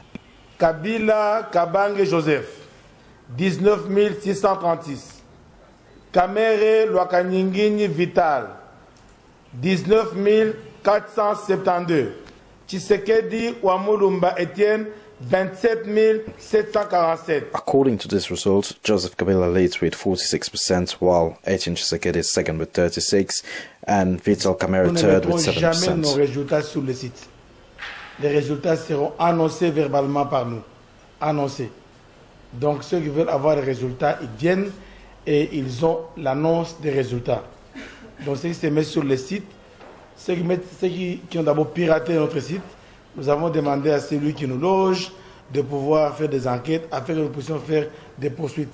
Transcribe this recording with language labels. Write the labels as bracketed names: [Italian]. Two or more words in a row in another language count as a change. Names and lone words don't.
[English] Kabila Kabange Joseph, 19 636. Kamere Lwakanyingini Vital, 19 472. Tshisekedi Wamulumba Etienne, 27 747. According to this result, Joseph Kabila leads with 46%, while Etienne Tshisekedi is second with 36%, and Vital Kamerhe third with 7%. [French] Nous ne mettrons jamais nos résultats sur le site. Les résultats seront annoncés verbalement par nous. Annoncés. Donc ceux qui veulent avoir les résultats, ils viennent et ils ont l'annonce des résultats. Donc ceux qui se mettent sur le site, ceux qui ont d'abord piraté notre site, nous avons demandé à celui qui nous loge de pouvoir faire des enquêtes afin que nous puissions faire des poursuites.